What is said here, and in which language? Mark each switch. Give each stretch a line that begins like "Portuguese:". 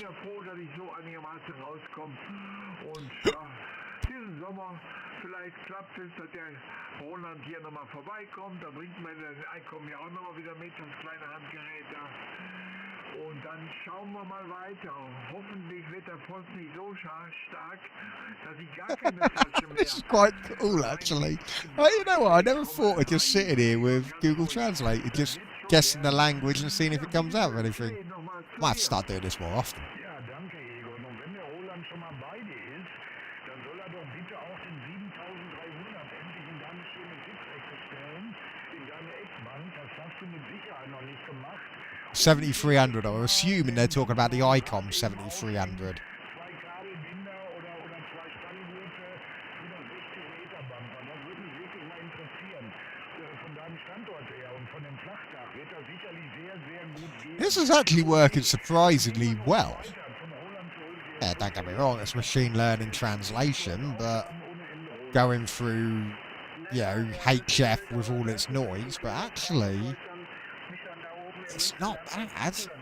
German: Ich bin ja froh, dass ich so einigermaßen rauskomme. Und ja, diesen Sommer vielleicht klappt es, dass der Roland hier nochmal vorbeikommt. Da bringt mein Einkommen ja auch nochmal wieder mit, das kleine Handgerät da. Und dann schauen wir mal weiter. Hoffentlich wird der Frost nicht so stark, dass ich gar keine Tasche mehr.
English: This is quite cool, actually. You know what? I never thought of just sitting here with Google Translate and just guessing the language and seeing if it comes out or anything. Might have to start doing this more often.
German: Ja, danke, Egon. Und wenn der Roland schon mal bei dir ist, dann soll er doch bitte auch den 7300 endlich in deine schöne Sitzecke stellen, in deine Eckbank. Das hast du mit Sicherheit noch nicht gemacht. 7300.
English: I'm assuming they're talking about the ICOM 7300.
German: Zwei Kabelbinder oder zwei Spanngurte für das 60-Meter-Bumper. Das würde mich wirklich mal interessieren. Von deinem Standort her und von dem Flachdach wird das sicherlich sehr, sehr gut gehen.
English: This is actually working surprisingly well. Yeah, don't get me wrong, it's machine learning translation, but going through, you know, HF with all its noise, but actually, it's not bad.